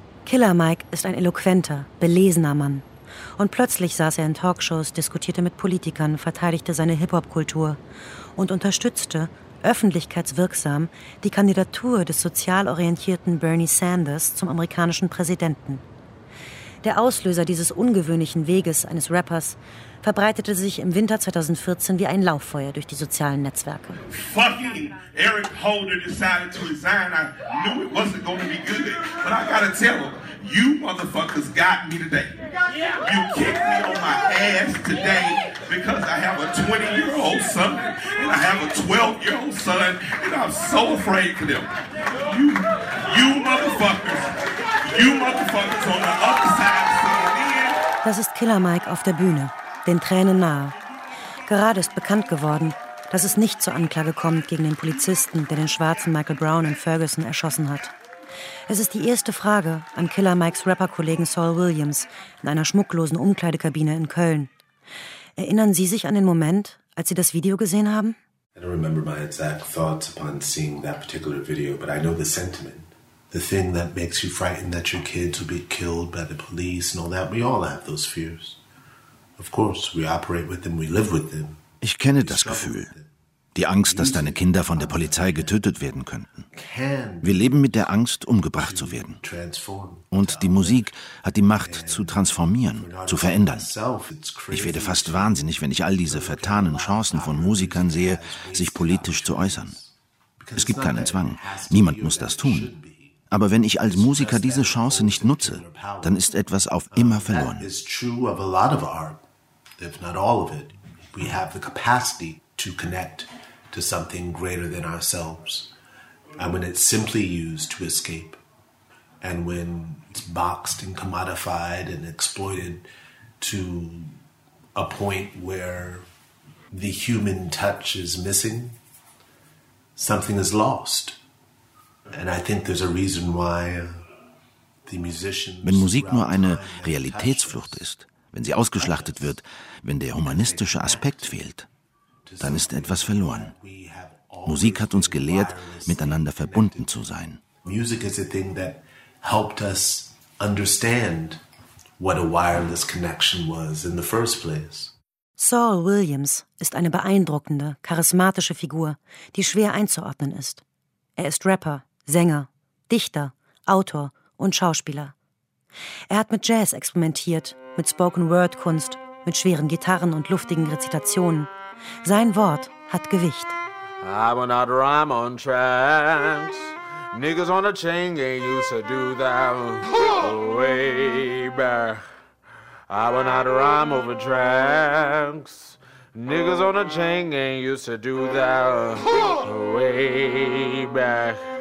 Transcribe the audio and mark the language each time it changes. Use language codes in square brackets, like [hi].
[de] Killer Mike ist ein eloquenter, belesener Mann. Und plötzlich saß er in Talkshows, diskutierte mit Politikern, verteidigte seine Hip-Hop-Kultur und unterstützte öffentlichkeitswirksam die Kandidatur des sozial orientierten Bernie Sanders zum amerikanischen Präsidenten. Der Auslöser dieses ungewöhnlichen Weges eines Rappers verbreitete sich im Winter 2014 wie ein Lauffeuer durch die sozialen Netzwerke. [en] Fucking Eric Holder decided to resign. I knew it wasn't going to be good, but I gotta tell him, you motherfuckers got me today. You kicked me on my ass today because I have a 20-year-old son and I have a 12-year-old son and I'm so afraid for them. You motherfuckers on the other side. [de] Das ist Killer Mike auf der Bühne, den Tränen nahe. Gerade ist bekannt geworden, dass es nicht zur Anklage kommt gegen den Polizisten, der den schwarzen Michael Brown in Ferguson erschossen hat. Es ist die erste Frage an Killer Mikes Rapperkollegen Saul Williams in einer schmucklosen Umkleidekabine in Köln. Erinnern Sie sich an den Moment, als Sie das Video gesehen haben? [en] I don't remember my exact thoughts upon seeing that particular video, but I know the sentiment. The thing that makes you frightened that your kids will be killed by the police and all that. We all have those fears. Of course, we operate with them, we live with them. [de] Ich kenne das Gefühl. Die Angst, dass deine Kinder von der Polizei getötet werden könnten. Wir leben mit der Angst, umgebracht zu werden. Und die Musik hat die Macht, zu transformieren, zu verändern. Ich werde fast wahnsinnig, wenn ich all diese vertanen Chancen von Musikern sehe, sich politisch zu äußern. Es gibt keinen Zwang. Niemand muss das tun. Aber wenn ich als Musiker diese Chance nicht nutze, dann ist etwas auf immer verloren. [en] We have the capacity to connect to something greater than ourselves. And when it's simply used to escape, and when it's boxed and commodified and exploited to a point where the human touch is missing, something is lost. And I think there's a reason why the musicians... [de] Wenn Musik nur eine Realitätsflucht ist, wenn sie ausgeschlachtet wird, wenn der humanistische Aspekt fehlt, dann ist etwas verloren. Musik hat uns gelehrt, miteinander verbunden zu sein. [en] Music is a thing that helped us understand what a wireless connection was in the first place. [de] Saul Williams ist eine beeindruckende, charismatische Figur, die schwer einzuordnen ist. Er ist Rapper, Sänger, Dichter, Autor und Schauspieler. Er hat mit Jazz experimentiert, mit Spoken-Word-Kunst, mit schweren Gitarren und luftigen Rezitationen. Sein Wort hat Gewicht. [en] I will not rhyme on tracks. Niggas on a chain gang used to do that way back. I will not rhyme over tracks. Niggas on a chain gang used to do that way back.